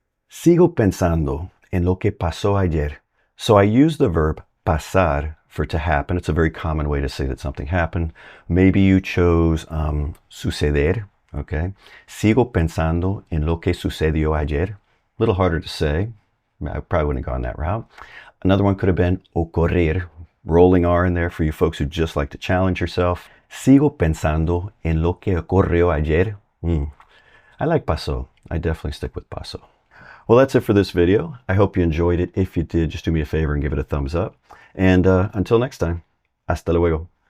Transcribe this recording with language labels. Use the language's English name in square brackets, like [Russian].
[Spanish] Sigo pensando en lo que pasó ayer. [English] So I use the verb pasar for to happen. It's a very common way to say that something happened. Maybe you chose suceder. Okay. [Spanish] Sigo pensando en lo que sucedió ayer. [English] A little harder to say. I probably wouldn't have gone that route. Another one could have been ocurrir. Rolling R in there for you folks who just like to challenge yourself. [Spanish] Sigo pensando en lo que ocurrió ayer. [English] I like pasó. I definitely stick with pasó. Well, that's it for this video. I hope you enjoyed it. If you did, just do me a favor and give it a thumbs up. And until next time, [Spanish] hasta luego.